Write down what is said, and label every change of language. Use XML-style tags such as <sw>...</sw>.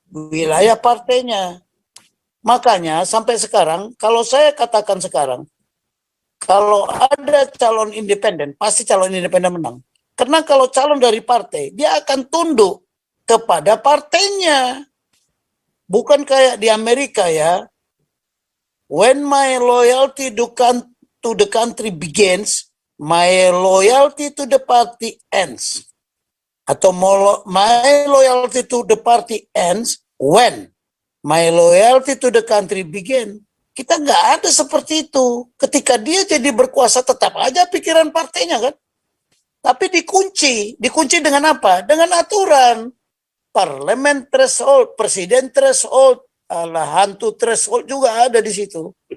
<id>Wilayah partainya. Makanya sampai sekarang, kalau saya katakan sekarang, kalau ada calon independen, pasti calon independen menang. Karena kalau calon dari partai, dia akan tunduk kepada partainya. Bukan kayak di Amerika ya.</id> <en>When my loyalty to the country begins, my loyalty to the party ends. Atau my loyalty to the party ends when my loyalty to the country begin.</en> <id>Kita nggak ada seperti itu. Ketika dia jadi berkuasa tetap aja pikiran partainya kan. Tapi dikunci. Dikunci dengan apa? Dengan aturan. Parlemen threshold, presiden threshold, hantu threshold juga ada di situ.</id>